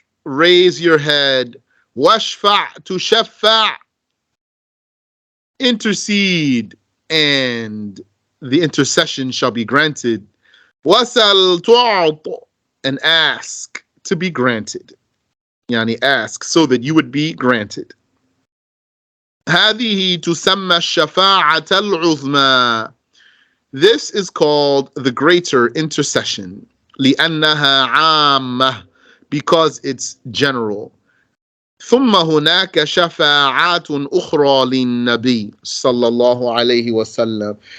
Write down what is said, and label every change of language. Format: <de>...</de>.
<en>Raise your head.</en> <ar>وَاشْفَعْ تُشَفَّعْ.</ar> <en>Intercede, and the intercession shall be granted.</en> <ar>وَسَلْ تُعْطَ.</ar> <en>And ask to be granted. Yani ask so that you would be granted.</en> <ar>هذه تسمى الشفاعة العظمى.</ar> <en>This is called the greater intercession.</en> <ar>لأنها عامة.</ar> <en>Because it's general.</en> <ar>ثم هناك شفاعات أخرى للنبي صلى الله عليه وسلم.</ar>